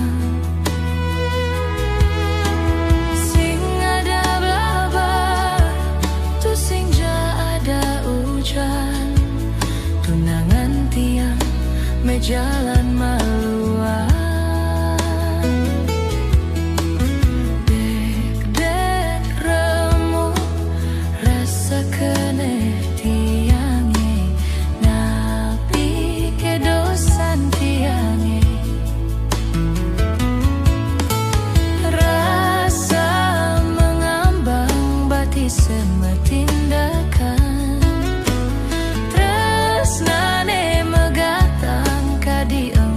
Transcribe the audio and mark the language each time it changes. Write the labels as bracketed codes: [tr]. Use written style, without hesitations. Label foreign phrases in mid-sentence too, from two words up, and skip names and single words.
[ban] sing ada blabar tu sing ja ada hujan tunangan tiang mejalan maluan kene tiange napi kedosan tiange rasa mengambang bati [id] semua tindakan [ban] tresnane megatang kadi